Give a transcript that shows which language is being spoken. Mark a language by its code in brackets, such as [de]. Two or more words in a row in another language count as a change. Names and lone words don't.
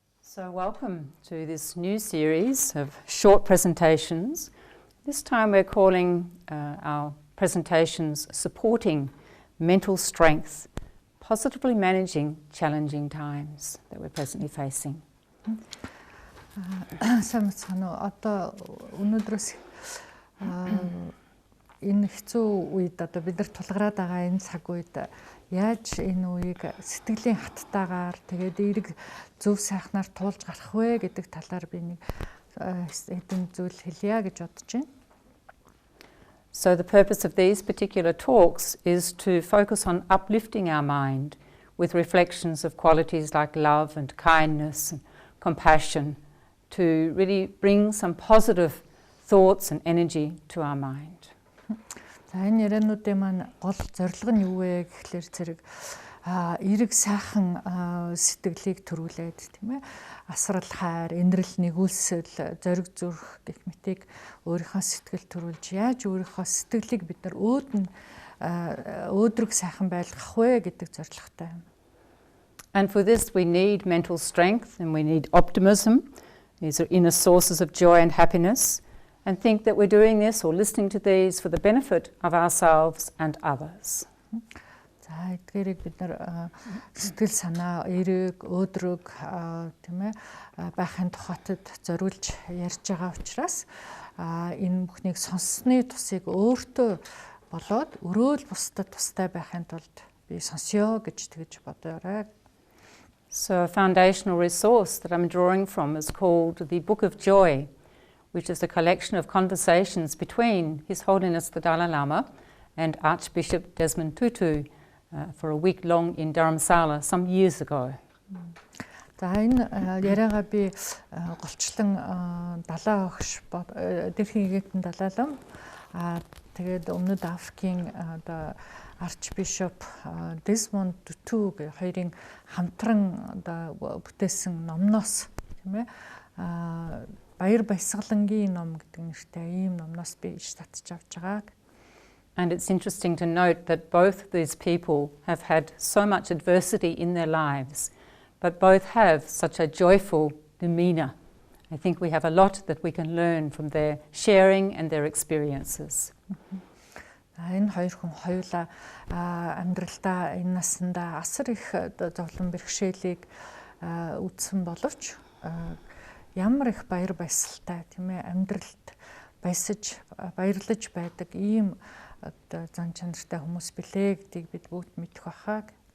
[en] So welcome to this new series of short presentations. This time we're calling our presentations Supporting Mental Strength, Positively Managing Challenging Times that we're presently facing. [mn] Одоо өнөөдрөөс энэ хэцүү үед одоо бид нар тулгараад байгаа энэ цаг үед яаж энэ үеийг сэтгэлийн хаттайгаар тэгээд эерэг зөв сайхнаар туулж гарах вэ гэдэг талаар би нэг хэдэн зүйл хэлье гэж бодож байна. [en] So the purpose of these particular talks is to focus on uplifting our mind with reflections of qualities like love and kindness and compassion to really bring some positive thoughts and energy to our mind. [mn] За энэ яриануудын маань гол зорилго нь юу вэ гэхлээр зэрэг эерэг сайхан сэтгэлийг төрүүлээд тийм ээ асрал хайр, инрэл нэгүүлсэл, зориг зүрх гэх мэтийг өөрийнхөө сэтгэл төрүүлж яаж өөрийнхөө сэтгэлийг бид нар өөдрөг сайхан байлгах вэ гэдэг зорилготой юм. [en] And for this we need mental strength and we need optimism. These are inner sources of joy and happiness. And think that we're doing this or listening to these for the benefit of ourselves and others. [mn] За эдгээрийг бид нар сэтгэл санаа, эерэг, өөдрөг тийм ээ байхын тухайтад зориулж ярьж байгаа учраас энэ бүхнийг сонссны тусыг өөртөө болоод өрөөл бусдад тустай байхын тулд би сонсё гэж тэгж бодоорой. [en] So a foundational resource that I'm drawing from is called the Book of Joy, which is a collection of conversations between His Holiness the Dalai Lama and Archbishop Desmond Tutu for a week long in Dharamsala some years ago. [mn] За энэ яриагаа би голчлон далай огш дэрхийн гэгтэн далайлам тэгээд өмнөд Африкийн одоо Archbishop Desmond Tutu хоёрын хамтран одоо бүтээсэн номноос тийм ээ Баяр баясгалангийн ном гэдэг нэртэй ийм номноос би иш татж авч байгаа. [en] And it's interesting to note that both these people have had so much adversity in their lives, but both have such a joyful demeanor. I think we have a lot that we can learn from their sharing and their experiences. [mn] Энэ хоёр хүн хоёулаа амьдралдаа энэ насандаа асар их зовлон бэрхшээлийг үдсэн боловч ямар их баяр баясгалтай тийм ээ амьдралд баярлаж байдаг ийм одоо зан чанартай хүмүүс билээ гэдгийг бид бүгд мэдэх байхаа.